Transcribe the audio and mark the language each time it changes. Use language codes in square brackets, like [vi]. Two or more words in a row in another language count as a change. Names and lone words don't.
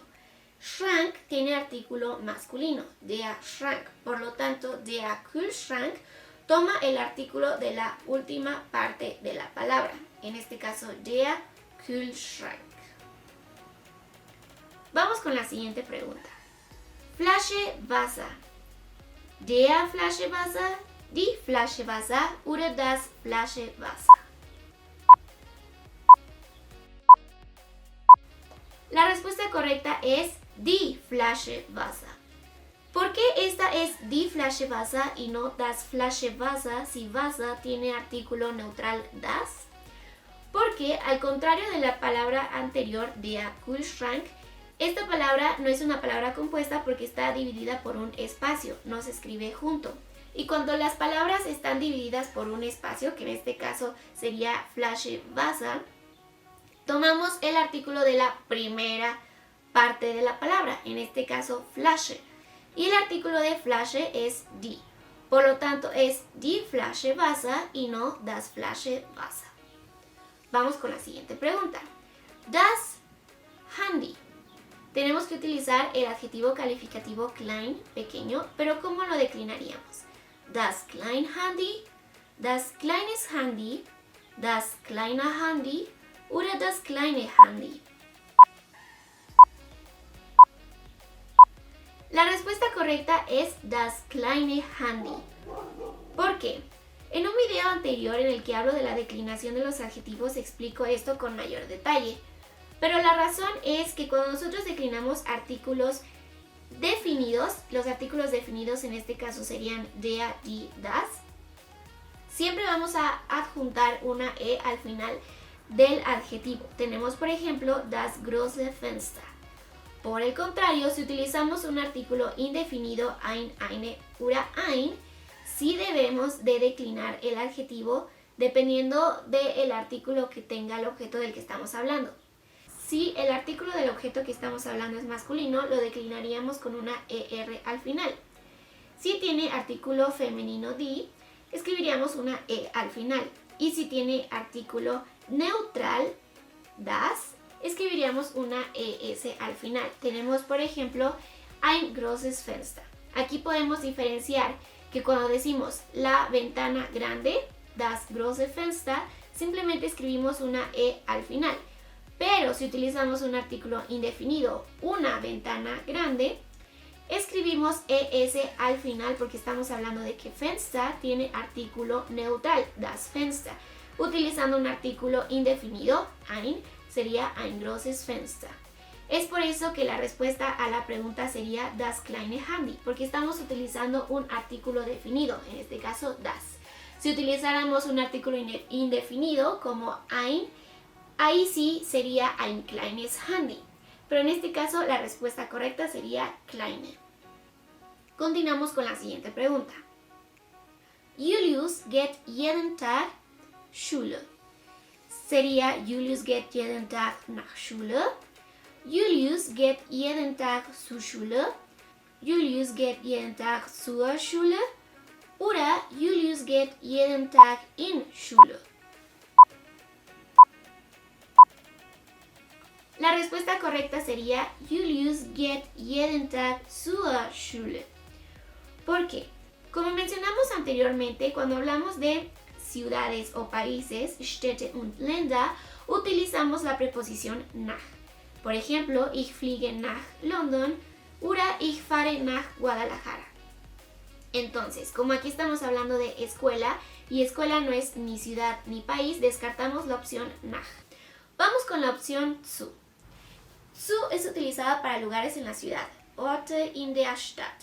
[es] Schrank tiene artículo masculino, [de] der Schrank. [es] Por lo tanto, [de] der Kühlschrank [es] toma el artículo de la última parte de la palabra, en este caso [de] der Kühlschrank. [es] Vamos con la siguiente pregunta. [de] Flasche Wasser. Der Flasche Wasser, die Flasche Wasser oder das Flasche Wasser. [es] La respuesta correcta es [de] die Flasche Wasser. [es] ¿Por qué esta es [de] die Flasche Wasser [es] y no [de] das Flasche Wasser [es] si Wasser tiene artículo neutral das? Porque al contrario de la palabra anterior, [de] der Kühlschrank, [es] esta palabra no es una palabra compuesta porque está dividida por un espacio, no se escribe junto. Y cuando las palabras están divididas por un espacio, que en este caso sería [de] Flasche Wasser, [es] tomamos el artículo de la primera parte de la palabra, en este caso Flasche. Y el artículo de Flasche es die. Por lo tanto es [de] die Flasche Wasser [es] y no [de] das Flasche Wasser. [es] Vamos con la siguiente pregunta. [de] Das Handy. [es] Tenemos que utilizar el adjetivo calificativo klein, pequeño, pero ¿cómo lo declinaríamos? [de] Das klein Handy, das kleines Handy, das kleine Handy oder das kleine Handy. [es] La respuesta correcta es [de] das kleine Handy. [es] ¿Por qué? En un video anterior en el que hablo de la declinación de los adjetivos explico esto con mayor detalle. Pero la razón es que cuando nosotros declinamos artículos definidos, los artículos definidos en este caso serían [de] der, die, das, [es] siempre vamos a adjuntar una E al final del adjetivo. Tenemos por ejemplo [de] das große Fenster. [es] Por el contrario, si utilizamos un artículo indefinido [de] ein, eine, oder ein, [es] sí debemos de declinar el adjetivo dependiendo del artículo que tenga el objeto del que estamos hablando. Si el artículo del objeto que estamos hablando es masculino, lo declinaríamos con una ER al final. Si tiene artículo femenino die, escribiríamos una E al final. Y si tiene artículo neutral das, escribiríamos una ES al final. Tenemos por ejemplo [de] ein großes Fenster. [es] Aquí podemos diferenciar que cuando decimos la ventana grande, [de] das große Fenster, [es] simplemente escribimos una E al final. Pero si utilizamos un artículo indefinido, una ventana grande, escribimos ES al final porque estamos hablando de que Fenster tiene artículo neutral, [de] das Fenster. [es] Utilizando un artículo indefinido, ein, sería [de] ein großes Fenster. [es] Es por eso que la respuesta a la pregunta sería [de] das kleine Handy, [es] porque estamos utilizando un artículo definido, en este caso das. Si utilizáramos un artículo indefinido como ein, ahí sí sería [de] ein kleines Handy, [es] pero en este caso la respuesta correcta sería kleine. Continuamos con la siguiente pregunta. [de] Julius geht jeden Tag Schule. Sería Julius geht jeden Tag nach Schule. Julius geht jeden Tag zur Schule. Julius geht jeden Tag zur Schule. Oder Julius geht jeden Tag in Schule. [es] La respuesta correcta sería [de] Julius geht jeden Tag zur Schule. [es] ¿Por qué? Como mencionamos anteriormente, cuando hablamos de ciudades o países, [de] Städte und Länder, [es] utilizamos la preposición nach. Por ejemplo, [de] ich fliege nach London oder ich fahre nach Guadalajara. [es] Entonces, como aquí estamos hablando de escuela y escuela no es ni ciudad ni país, descartamos la opción nach. Vamos con la opción zu. Zu es utilizada para lugares en la ciudad, [de] Orte in der Stadt.